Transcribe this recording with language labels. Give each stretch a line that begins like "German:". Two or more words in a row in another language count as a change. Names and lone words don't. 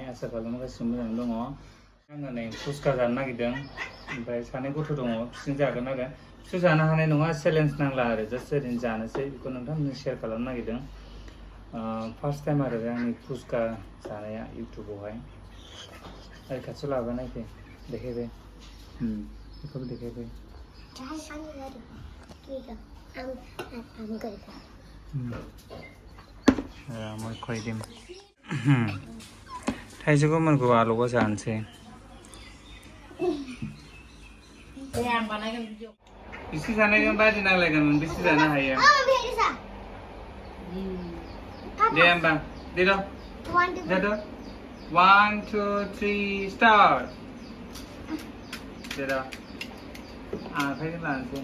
Bodo: आसा खालामो गासिबो मोजाङै दङ आङो नै फुसका जानो नागिरदों ओमफ्राय सानै गथ' दङ बिसोरजों जागोन आरो बिसोर जानो हानाय नङा चेलेन्ज नांला आरो जास्ट ओरैनो जानोसै बेखौ नोंथांमोनजों शेयार खालामनो नागिरदों
English: first time
Bodo: आरो आंनि फुसका जानाया इउटुबावहाय ओरै खाथियाव लाबोना नायफै देखायबाय बेखौबो देखायबाय
English: I'm good.
Bodo: मैं खोइदिम थाइजौखौ मोनगौ आलुखौ जानोसै बिसि जानायजों बादि नांलायगोन बिसि जानो हायो दे होमबा दे र' जादो 1 2 3 स्टार्ट दे र' आखाइजों लानोसै